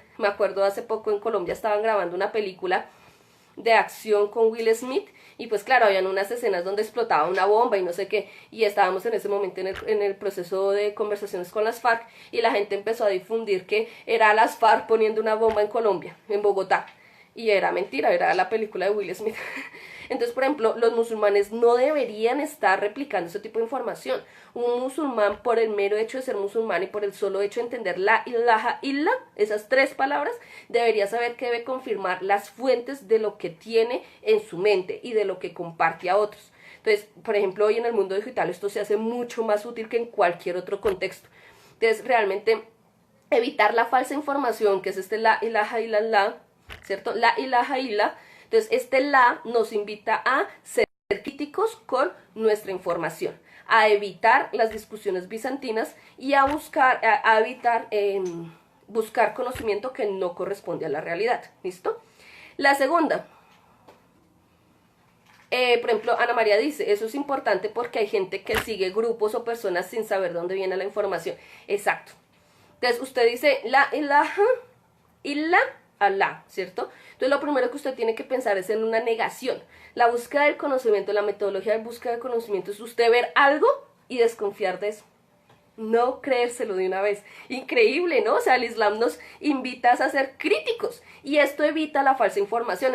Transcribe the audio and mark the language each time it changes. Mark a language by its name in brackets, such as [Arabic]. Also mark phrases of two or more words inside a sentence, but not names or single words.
[Spanish] Me acuerdo hace poco en Colombia estaban grabando una película de acción con Will Smith, y pues claro, habían unas escenas donde explotaba una bomba y no sé qué, y estábamos en ese momento en el proceso de conversaciones con las FARC, y la gente empezó a difundir que era las FARC poniendo una bomba en Colombia, en Bogotá, y era mentira, era la película de Will Smith. Entonces, por ejemplo, los musulmanes no deberían estar replicando ese tipo de información. Un musulmán, por el mero hecho de ser musulmán y por el solo hecho de entender [Arabic] لا إله إلا الله, [Spanish] esas tres palabras, debería saber que debe confirmar las fuentes de lo que tiene en su mente y de lo que comparte a otros. Entonces, por ejemplo, hoy en el mundo digital esto se hace mucho más útil que en cualquier otro contexto. Entonces, realmente, evitar la falsa información, que es [Arabic] لا إله إلا الله, [Spanish] ¿cierto? [Arabic] لا إله إلا الله. [Spanish] Entonces, la nos invita a ser críticos con nuestra información, a evitar las discusiones bizantinas y a evitar buscar conocimiento que no corresponde a la realidad. ¿Listo? La segunda, por ejemplo, Ana María dice, eso es importante porque hay gente que sigue grupos o personas sin saber dónde viene la información. Exacto. Entonces, usted dice, [Arabic] لا إله إلا الله، الله, [Spanish] ¿cierto? Entonces lo primero que usted tiene que pensar es en una negación. La búsqueda del conocimiento, la metodología de búsqueda del conocimiento es usted ver algo y desconfiar de eso. no creérselo de una vez. Increíble, ¿no? O sea, el Islam nos invita a ser críticos y esto evita la falsa información.